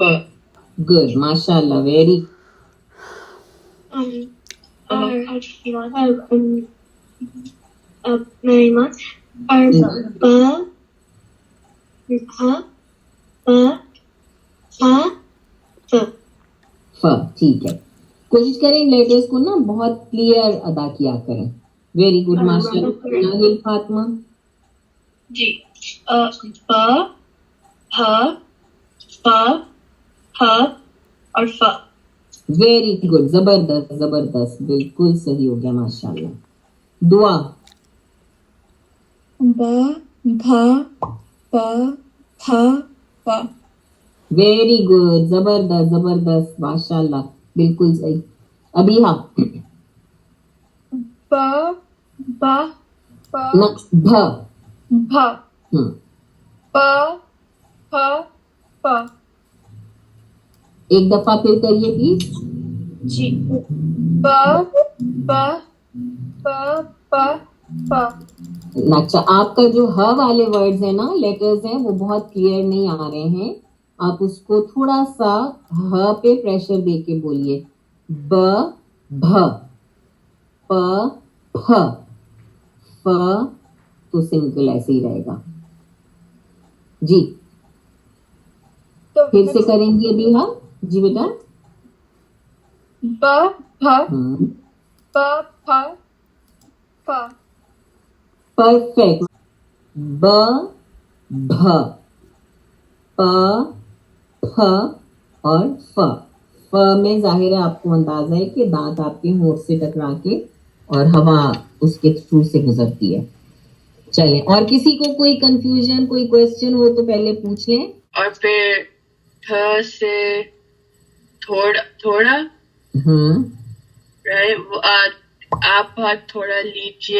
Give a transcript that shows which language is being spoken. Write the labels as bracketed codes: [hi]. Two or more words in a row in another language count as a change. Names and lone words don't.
[ur] گڈ، ماشاء اللہ، ویری ٹھیک ہے. کوشش کریں لیٹرز کو نا بہت کلیئر ادا کیا کریں. [en] very good, [ur] ماشاء اللہ. ناہل فاطمہ. جی. ب ہ ف ہ اور ف. [en] very good, [ur] زبردست زبردست، بالکل صحیح ہو گیا ماشاء اللہ. دعا. ب بھا پ پھ پ. [en] very good, [ur] زبردست زبردست، ماشاء اللہ، بالکل صحیح. ابیہا. ب ب پ بھ. بھ پ پھ پ. ایک دفعہ پھر کریے پلیز. جی. ب ب پ پ پ. اچھا، آپ کا جو ہ والے ورڈز ہیں نا، لیٹرز ہیں، وہ بہت کلیئر نہیں آ رہے ہیں. آپ اس کو تھوڑا سا ہ پہ پریشر دے کے بولیے. ب بھ پ پھ ف تو سمپل ایسے ہی رہے گا. جی پھر سے کریں گے ابھی. ہاں جی بیٹا. ب بھ پ پھ پ. پرفیکٹ. ب بھ پ پھ اور ف. ف میں ظاہر ہے آپ کو اندازہ ہے کہ دانت آپ کے ہونٹ سے ٹکرا کے اور ہوا اس کے تھرو سے گزرتی ہے. چلیں، اور کسی کو کوئی کنفیوژن، کوئی کوشچن ہو تو پہلے پوچھ لیں. اور پھر ت سے تھوڑا آپ بہت تھوڑا لیجیے.